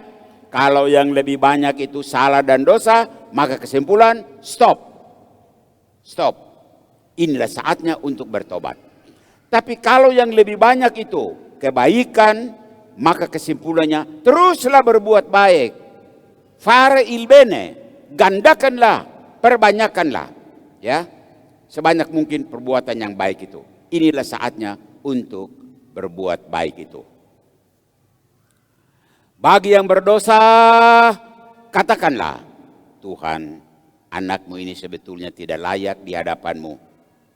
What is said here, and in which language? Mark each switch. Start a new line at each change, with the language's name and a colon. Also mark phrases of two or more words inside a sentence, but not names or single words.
Indonesian: Kalau yang lebih banyak itu salah dan dosa, maka kesimpulan stop. Stop. Inilah saatnya untuk bertobat. Tapi kalau yang lebih banyak itu kebaikan, maka kesimpulannya teruslah berbuat baik.
Italian: Fare il bene, gandakanlah,
Indonesian: perbanyakkanlah, ya, sebanyak mungkin perbuatan yang baik itu. Inilah saatnya untuk berbuat baik itu. Bagi yang berdosa, katakanlah, Tuhan, anakmu ini sebetulnya tidak layak di hadapanmu.